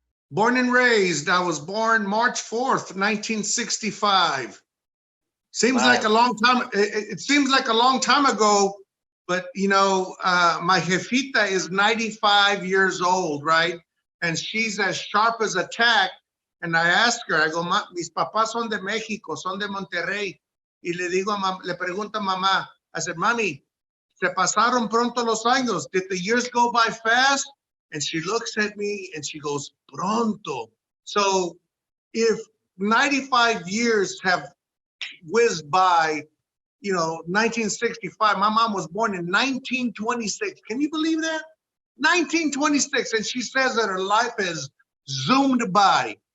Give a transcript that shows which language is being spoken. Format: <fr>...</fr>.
<en>Born and raised. I was born March 4th, 1965. Seems like a long time. It seems like a long time ago, but my jefita is 95 years old, right? And she's as sharp as a tack. And I asked her, I go,</en> <es>mis papás son de México, son de Monterrey. Y le pregunto a mamá,</es> <en>I said,</en> <es>Mami, se pasaron pronto los años.</es> <en>Did the years go by fast? And she looks at me and she goes, pronto. So if 95 years have whizzed by, 1965, my mom was born in 1926. Can you believe that? 1926. And she says that her life has zoomed by.</en>